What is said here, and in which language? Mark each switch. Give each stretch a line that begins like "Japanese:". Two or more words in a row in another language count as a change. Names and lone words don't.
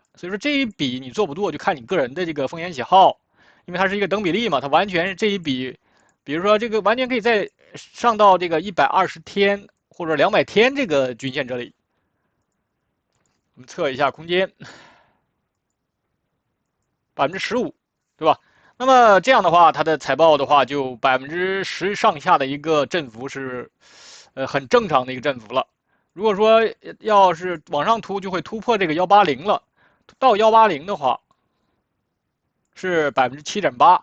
Chinese: 所以說這一筆你做不做，就看你個人的這個風險喜好，因為它是一個等比例嘛，它完全是這一筆。比如說，這個完全可以再上到這個120天或者200天這個均線這裡，我們測一下空間，15%，對吧？那麼這樣的話，它的財報的話，就10%上下的一個振幅是，很正常的一個振幅了。如果說要是往上突，就會突破這個180了。到180的話，是7.8%。